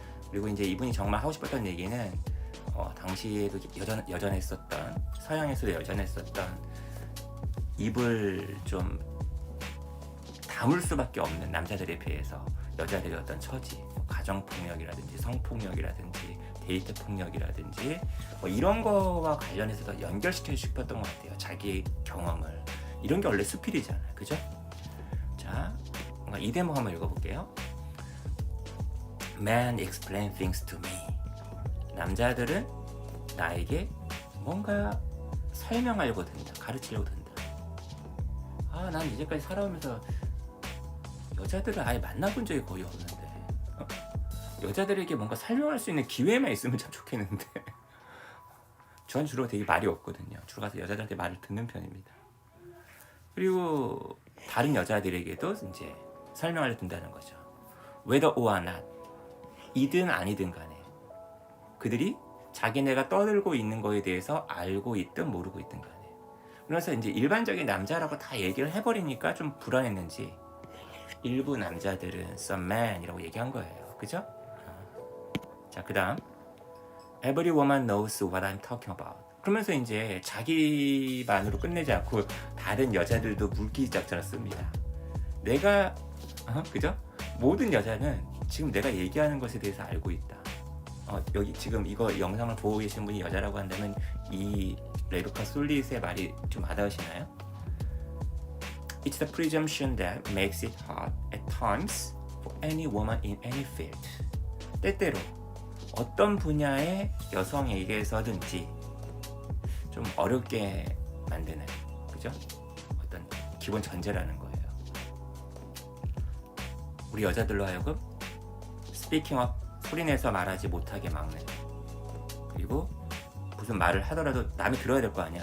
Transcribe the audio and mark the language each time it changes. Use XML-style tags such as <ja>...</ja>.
<ko>그리고 이제 이분이 정말 하고 싶었던 얘기는 당시에도 여전했었던 서양에서도 여전했었던 입을 좀 다물 수밖에 없는 남자들에 비해서 여자들의 어떤 처지, 가정폭력이라든지 성폭력이라든지 데이트 폭력이라든지 뭐 이런 거와 관련해서 연결시키고 싶었던 것 같아요. 자기 경험을. 이런 게 원래 수필이잖아요. 그죠? 자, 이 대목 한번 읽어볼게요.</ko> <en>Men explain things to me.</en> <ko>남자들은 나에게 뭔가 설명하려고 든다. 가르치려고 든다. 난 이제까지 살아오면서 여자들을 아예 만나본 적이 거의 없는데 여자들에게 뭔가 설명할 수 있는 기회만 있으면 참 좋겠는데 전 주로 되게 말이 없거든요. 주로 가서 여자들한테 말을 듣는 편입니다. 그리고 다른 여자들에게도 이제 설명하려 든다는 거죠.</ko> <en>Whether or not,</en> <ko>이든 아니든 간에 그들이 자기네가 떠들고 있는 거에 대해서 알고 있든 모르고 있든 간에. 그래서 이제 일반적인 남자라고 다 얘기를 해버리니까 좀 불안했는지 일부 남자들은</ko> <en>some man</en> <ko>이라고 얘기한 거예요. 그죠? 자, 그 다음</ko> <en>Every woman knows what I'm talking about.</en> <ko>그러면서 이제 자기만으로 끝내지 않고 다른 여자들도 물기작전을 씁니다. 내가 그죠? 모든 여자는 지금 내가 얘기하는 것에 대해서 알고 있다. 여기 지금 이거 영상을 보고 계신 분이 여자라고 한다면 이 레베카 솔릿의 말이 좀 와닿으시나요?</ko> <en>It's the presumption that makes it hard at times for any woman in any field.</en> <ko>때때로 어떤 분야의 여성에게서든지 좀 어렵게 만드는, 그죠? 어떤 기본 전제라는 거예요. 우리 여자들로 하여금 스피킹 업 소리내서 말하지 못하게 막는, 그리고 무슨 말을 하더라도 남이 들어야 될 거 아니야.</ko>